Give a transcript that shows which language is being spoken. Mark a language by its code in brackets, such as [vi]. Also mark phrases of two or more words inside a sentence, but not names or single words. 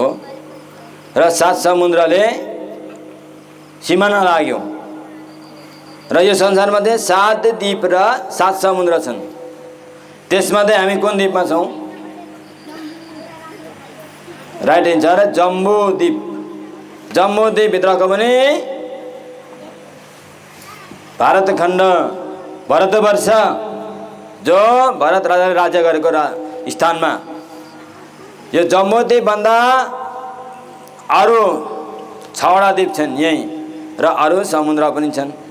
[ne] र 7 समुद्रले सिमाना लाग्यो। र यो संसारमा चाहिँ 7 द्वीप र 7 समुद्र छन्। त्यसमध्ये हामी कुन द्वीपमा छौँ? [en] right answer [ne] जम्बू द्वीप। जम्बू द्वीपभित्रको पनि भारत खण्ड, भारतवर्ष जो भरत राजाले राज्य गरेको स्थानमा यो जम्बू द्वीपभन्दा अरू 6वटा द्वीप छन् यहीँ, र अरू समुद्र पनि छन्।